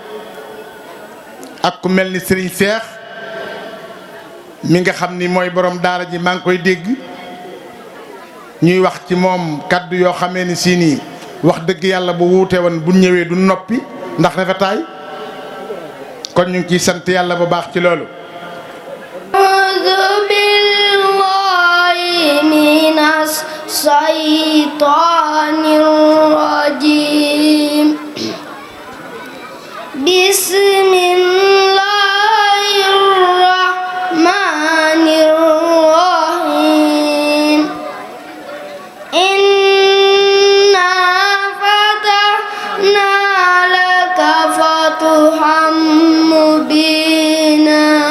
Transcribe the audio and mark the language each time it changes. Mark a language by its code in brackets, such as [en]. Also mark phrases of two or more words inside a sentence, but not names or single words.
[wo] ak ku mel ni Serigne Cheikh mi nga xam ni mooy borom daara ji maa ngi koy dégg ñuy wax ci moom kàddu yoo xamee ni si nii wax dëgg yàlla bu wuute woon bu ñëwee du noppi ndax rafetaay kon ñu ngi ciy sant yàlla bu baax ci loolu. [ar] الشيطان الرجيم بسم الله الرحمن الرحيم إنا فتحنا لك فتحا مبينا